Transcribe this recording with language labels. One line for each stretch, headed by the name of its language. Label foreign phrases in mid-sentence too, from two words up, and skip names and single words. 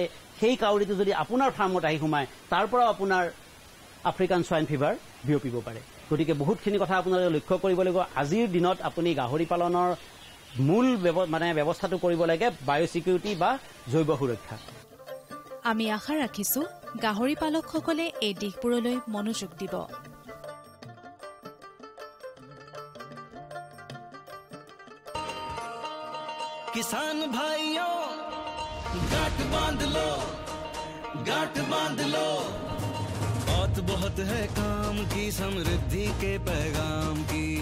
Assamese: সেই কাউৰীটো যদি আপোনাৰ ফাৰ্মত আহি সোমায়, তাৰ পৰাও আপোনাৰ
English: African swine fever
Assamese: বিয়পিব পাৰে। গতিকে বহুতখিনি কথা আপোনালোকে লক্ষ্য কৰিব লাগিব। আজিৰ দিনত আপুনি গাহৰি পালনৰ মূল ব্যৱস্থাটো কৰিব লাগে বায়'চিকিউৰিটি বা জৈৱ সুৰক্ষা। আমি আশা ৰাখিছো গাহৰি পালকসকলে এই দিশবোৰলৈ মনোযোগ দিব।
Hindi: किसान भाइयों गांठ बांध लो, गांठ बांध लो, बहुत बहुत है काम की समृद्धि के पैगाम की।